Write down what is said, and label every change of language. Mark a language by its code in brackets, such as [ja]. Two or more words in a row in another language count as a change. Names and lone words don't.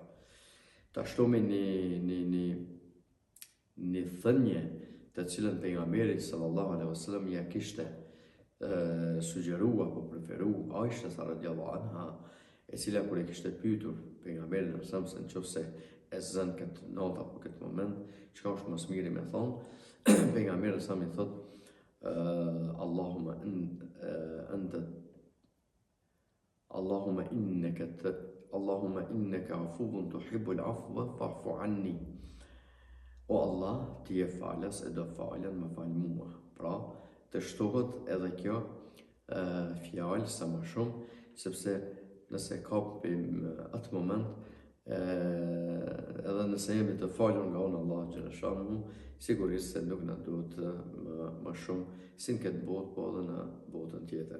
[sq] Të shtohemi një thënie të cilën pejgamberi [ar] صلى الله عليه وسلم [sq] ja kishte sugjeruar apo preferuar Aisha [ar] رضي الله عنها, [sq] e cila kur e kishte pyetur pejgamberin [ar] صلى الله عليه وسلم [sq] se nëse e zën këtë natë apo këtë moment, çka është më së miri me thonë, pejgamberi sa më thotë [ar] اللهم إنك عفو تحب العفو فاعف عني. [sq] O Allah, ti je falës e do falen, më fal mua. Pra, të shtohet edhe kjo fjalë sa më shumë, sepse nëse kapim atë moment, edhe nëse jemi të falur nga unë Allah [ar] جل شأنه, [sq] sigurisht se nuk na duhet më shumë si në këtë botë, po edhe në botën tjetër.